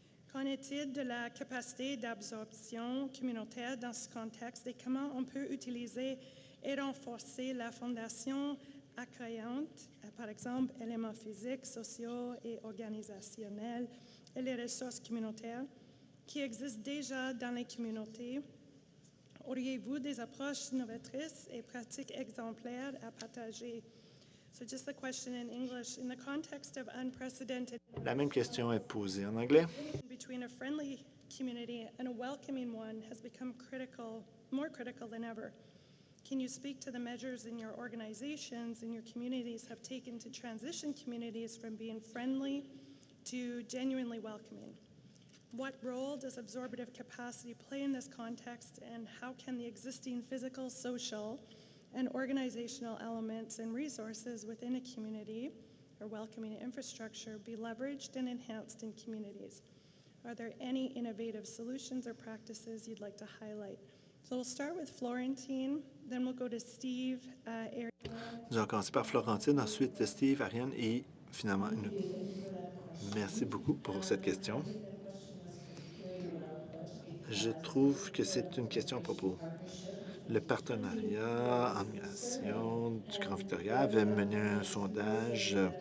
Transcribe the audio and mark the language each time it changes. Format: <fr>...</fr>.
<fr>Qu'en est-il de la capacité d'absorption communautaire dans ce contexte et comment on peut utiliser et renforcer la fondation accueillante, par exemple, éléments physiques, sociaux et organisationnels et les ressources communautaires qui existent déjà dans les communautés? Auriez-vous des approches novatrices et pratiques exemplaires à partager?</fr> <en>So just the question in English, in the context of unprecedented</en> <fr>La même question est posée en anglais.</fr> <en>between a friendly community and a welcoming one has become critical, more critical than ever. Can you speak to the measures in your organizations and your communities have taken to transition communities from being friendly to genuinely welcoming? What role does absorptive capacity play in this context, and how can the existing physical, social, and organizational elements and resources within a community or welcoming infrastructure be leveraged and enhanced in communities? Are there any innovative solutions or practices you'd like to highlight? So we'll start with Florentine, then we'll go to Steve, Ariane.</en> <fr>Nous allons commencer par Florentine, ensuite Steve, Ariane et finalement une. Merci beaucoup pour cette question. Je trouve que c'est une question à propos. Le partenariat en migration du Grand Victoria avait mené un sondage.</fr>